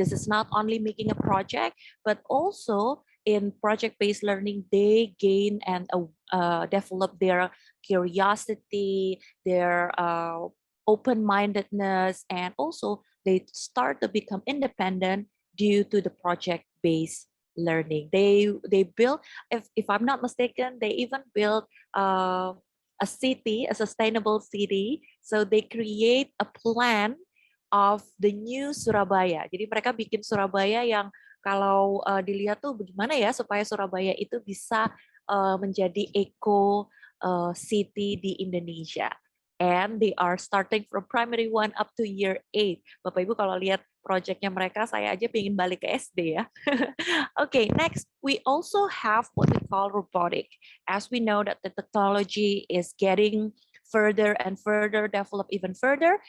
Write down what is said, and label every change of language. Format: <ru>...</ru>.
<en>This is not only making a project, but also in project-based learning, they gain and develop their curiosity, their open-mindedness, and also they start to become independent due to the project-based learning. They build, if I'm not mistaken, they even build a city, a sustainable city. So they create a plan of the new Surabaya.</en> <id>Jadi mereka bikin Surabaya yang kalau dilihat tuh bagaimana ya supaya Surabaya itu bisa menjadi eco city di Indonesia.</id> <en>And they are starting from primary 1 up to year 8.</en> <id>Bapak Ibu kalau lihat projectnya mereka, saya aja pengen balik ke SD ya.</id> <en>Okay, next, we also have what we call robotic. As we know that the technology is getting further and further, develop even further.</en>